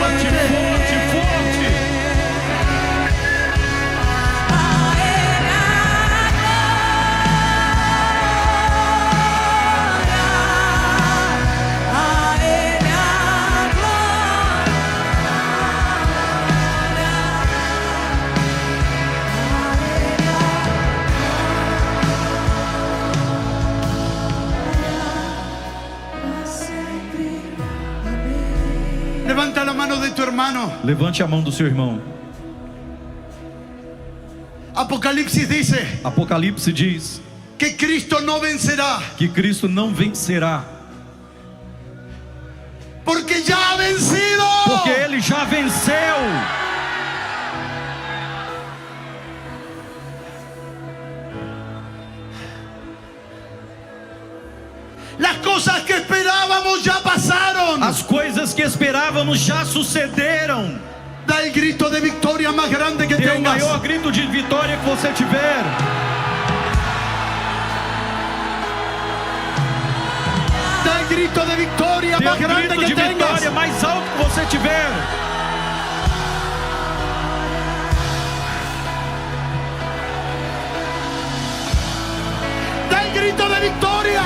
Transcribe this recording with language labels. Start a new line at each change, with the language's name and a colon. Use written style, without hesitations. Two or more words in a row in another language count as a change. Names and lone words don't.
Portuguese: A Ele a glória, a Ele a glória, sempre. Amém.
Spanish: Levanta la mano de tu hermano.
Portuguese: Levante a mão do seu irmão.
Spanish: Apocalipsis dice
Portuguese: Apocalipse diz
Spanish: que Cristo no vencerá,
Portuguese: que Cristo não vencerá,
Spanish: porque ya ha vencido.
Portuguese: porque Ele já venceu.
Spanish: Las cosas que esperábamos ya pasaron.
Portuguese: As coisas que esperávamos já sucederam.
Spanish: Da el grito de victoria más grande que
Portuguese: Dê o
Spanish: tengas.
Portuguese: maior grito de vitória que você tiver.
Spanish: Da el grito de victoria
Portuguese: Dê
Spanish: más
Portuguese: o
Spanish: grande
Portuguese: grito
Spanish: que
Portuguese: de
Spanish: tengas.
Portuguese: vitória mais alto que você tiver.
Spanish: Da el grito de victoria.